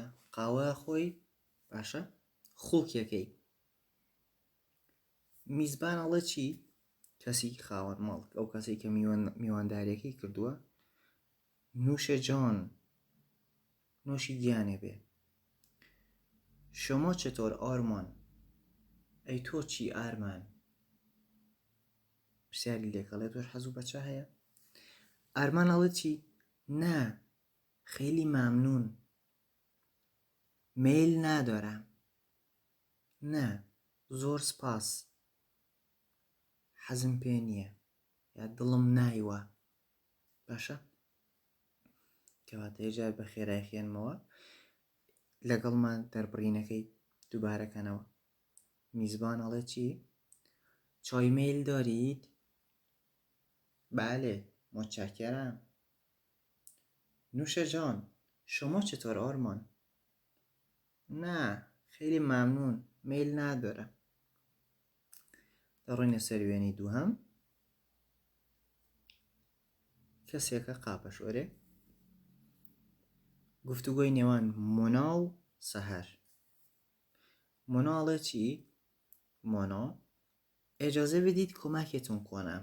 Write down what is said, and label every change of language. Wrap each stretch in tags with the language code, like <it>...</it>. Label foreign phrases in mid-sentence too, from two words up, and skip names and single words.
<ckb>قاوە خۆی؟ باشە؟ خوڵکیەکەی. میزبان ئەڵێ چی؟ کەسی خاوەن ماڵ، ئەو کەسی کە میوانداریەکەی کردووە.</ckb> <fa>نوش جان،</fa> <ckb>نوشی گیانێ بێ.</ckb> <fa>شما چطور آرمان؟</fa> <ckb>ئەی تۆ چی</ckb> <fa>ئارمان؟</fa> <ckb>پرسیاری لێکەڵێ تۆش حەزوو بە چا هەیە؟ ئارمان ئەڵێ چی؟</ckb> <fa>نه خیلی ممنون، میل ندارم.</fa> <ckb>نه زۆر سپاس، حەزم پێ نییە یا دڵم نایوە. باشە؟ کەواتە هێجار بە خێرای خوێنمەوە، لەگەڵمان دەربڕینەکەی دووبارەکەنەوە.</ckb> <fa>میزبان</fa> <ckb>ئەڵێ چی؟</ckb> <fa>چای میل دارید؟ بله متشکرم. نوش جان، شما چطور آرمان؟ نه خیلی ممنون، میل ندارم.</fa> <ckb>ڕۆینە سەر وێنەی دووهەم. کەسێکە قاپەشۆرێ. گفتوگۆی نێوان مۆنا و سەهەر. مۆناڵە چی؟</ckb> <fa>مۆنا ئێجازە بدید کۆماکێتون کۆنام.</fa>